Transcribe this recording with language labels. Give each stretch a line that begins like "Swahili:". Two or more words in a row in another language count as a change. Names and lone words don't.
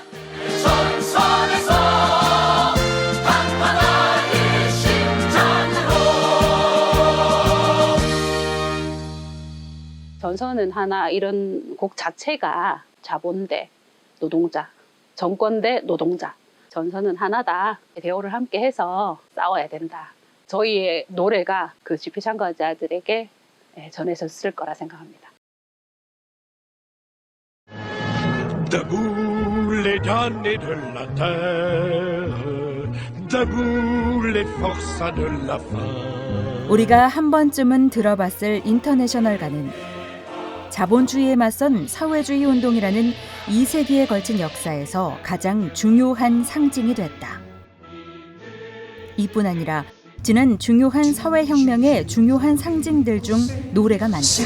Korean: 전선은 하나 이런 곡 자체가 자본대 노동자, 정권대 노동자, 전선은 하나다. 대우를 함께 해서 싸워야 된다. 저희의 노래가 그 집회 참가자들에게 전해졌을 거라 생각합니다.
French: Debout les damnés de la terre, debout les forçats de la faim.
Korean: 우리가 한 번쯤은 들어봤을 인터내셔널가는 자본주의에 맞선 사회주의 운동이라는 2세기에 걸친 역사에서 가장 중요한 상징이 됐다. 이뿐 아니라 지난 중요한 사회혁명의 중요한 상징들 중 노래가 많다.